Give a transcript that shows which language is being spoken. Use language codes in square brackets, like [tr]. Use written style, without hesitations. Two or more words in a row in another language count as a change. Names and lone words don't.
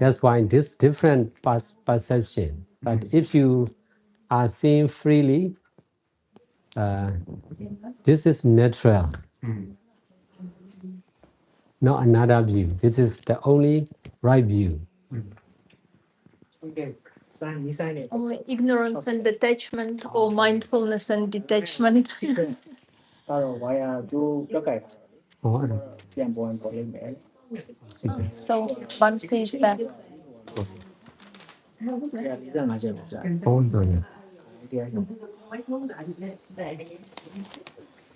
[en] That's why this different perception. But if you are seeing freely, this is natural, Mhm. not another view. This is the only right view. Only ignorance and detachment, or mindfulness and detachment. [my] ကတော့ဝါယာကျိုးတွက်ကင်တာတော့လေ [en] Oh, [my] ပြန်ပေါ်ပေါ်လိမ့်မယ် [en] So once he's back. [my] 145ချက်ပဲကြာ [en] oh, no, no. [my] တရားရုံး